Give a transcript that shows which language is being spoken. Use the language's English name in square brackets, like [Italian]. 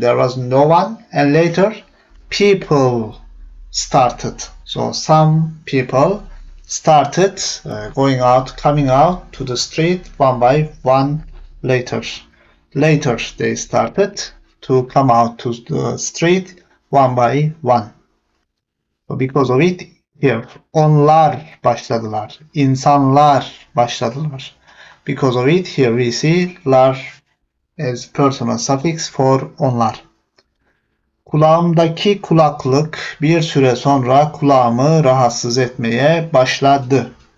[English] There was no one, and later people started. So some people started going out, coming out to the street one by one later. Later they started to come out to the street one by one. So because of it here [Turkish] onlar başladılar. İnsanlar başladılar. [English] Because of it here we see lar as personal suffix for onlar. [Turkish] Kulağımdaki kulaklık bir süre sonra kulağımı rahatsız etmeye başladı.